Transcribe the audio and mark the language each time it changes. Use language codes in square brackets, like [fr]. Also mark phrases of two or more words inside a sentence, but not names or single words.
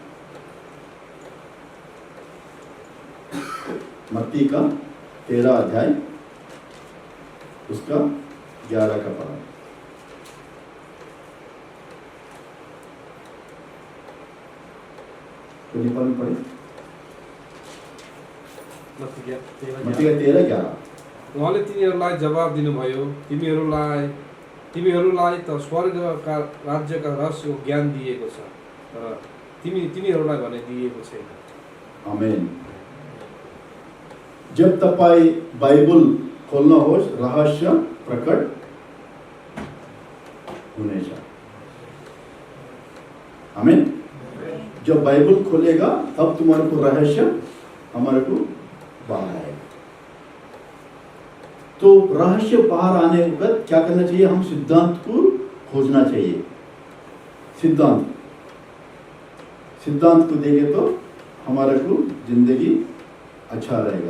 [hi] मत्ती का 13 अध्याय उसका 11 का पद। तो नेपाल में पढ़े मत्ती का 13:11। [ne] उहाँले तिनीहरूलाई जवाब दिनुभयो, तिमीहरूलाई त स्वर्गका राज्यका रहस्यको ज्ञान दिएको छ, तर तिनीहरूलाई भने दिएको छैन। आमेन। जब तपाई बाइबल खोल्न होस्, रहस्य प्रकट हुनेछ। आमेन। [hi] जब बाइबल खोलेगा तब तुम्हारे को रहस्य हमारे को बाहर आएगा। तो रहस्य बाहर आने के बाद क्या करना चाहिए? हम सिद्धांत को खोजना चाहिए। सिद्धांत को देंगे तो हमारे को जिंदगी अच्छा रहेगा।